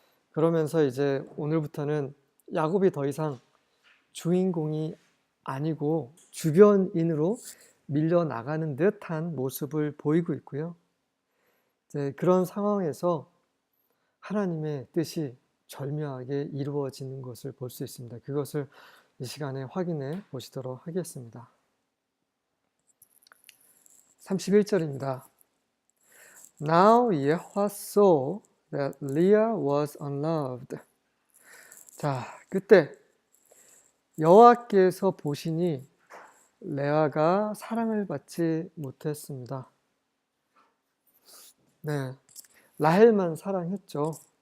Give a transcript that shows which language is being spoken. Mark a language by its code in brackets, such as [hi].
[ko] 그러면서 이제 오늘부터는 야곱이 더 이상 주인공이 아니고 주변인으로 밀려나가는 듯한 모습을 보이고 있고요. 이제 그런 상황에서 하나님의 뜻이 절묘하게 이루어지는 것을 볼 수 있습니다. 그것을 이 시간에 확인해 보시도록 하겠습니다. 31절입니다. [en] Now Yahweh saw that Leah was unloved. [ko] 자, 그때 여호와께서 보시니 레아가 사랑을 받지 못했습니다. 네, 라헬만 사랑했죠.